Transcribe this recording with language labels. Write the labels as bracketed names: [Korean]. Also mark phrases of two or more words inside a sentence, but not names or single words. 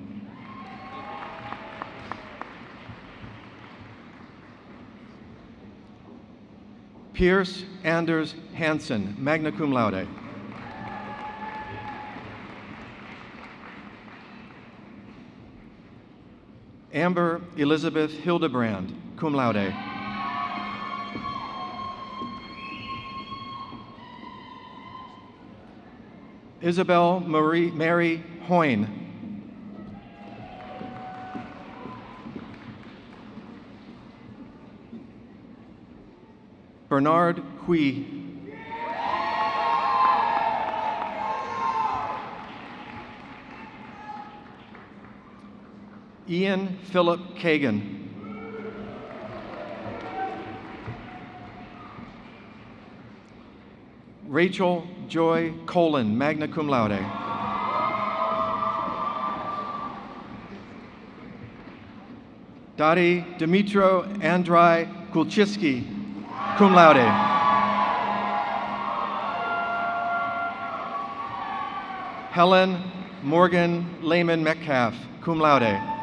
[English] Pierce Anders Hansen, [Latin] magna cum laude. [English] Amber Elizabeth Hildebrand, [Latin] cum laude. [English] Isabel Mary Hoyne. Bernard Hui. Ian Philip Kagan. Rachel Joy Colin, [Latin] magna cum laude. [English] Dari Dimitro Andrei Kulchiski, [Latin] cum laude. [English] Helen Morgan Lehman Metcalf, [Latin] cum laude.